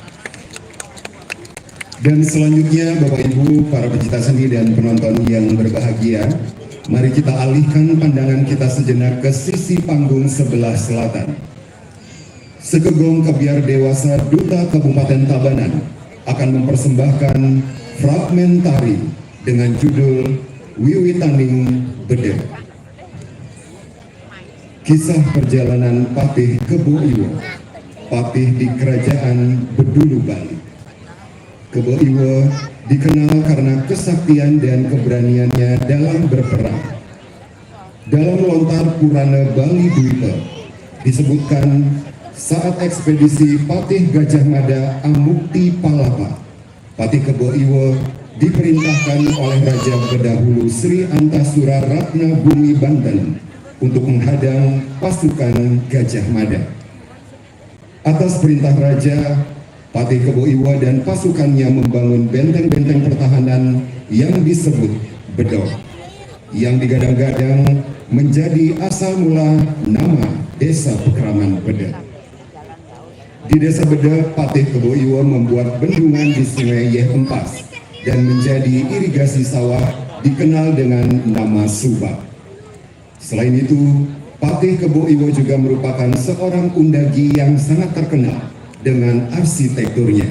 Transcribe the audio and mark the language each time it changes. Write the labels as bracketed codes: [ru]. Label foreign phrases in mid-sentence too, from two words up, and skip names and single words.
[id] Dan selanjutnya Bapak Ibu, para pencinta seni dan penonton yang berbahagia, mari kita alihkan pandangan kita sejenak ke sisi panggung sebelah selatan. Sekegong Kebiar Dewasa Duta Kabupaten Tabanan akan mempersembahkan fragmen tari dengan judul Wiwitaning Bede. Kisah perjalanan Patih Kebo Iwo, Patih di Kerajaan Bedulu Bali. Kebo Iwo dikenal karena kesaktian dan keberaniannya dalam berperang. Dalam lontar Purana Bali Dwipa disebutkan saat ekspedisi Patih Gajah Mada Amukti Palapa, Patih Kebo Iwo diperintahkan oleh Raja Bedahulu Sri Antasura Ratna Bumi Banten untuk menghadang pasukan Gajah Mada. Atas perintah Raja, Patih Kebo Iwo dan pasukannya membangun benteng-benteng pertahanan yang disebut Bedok, yang digadang-gadang menjadi asal mula nama Desa Pekraman Bede. Di Desa Bede, Patih Kebo Iwo membuat bendungan di Sungai Yeh Empas dan menjadi irigasi sawah dikenal dengan nama Subak. Selain itu, Patih Kebo Iwo juga merupakan seorang undagi yang sangat terkenal dengan arsitekturnya.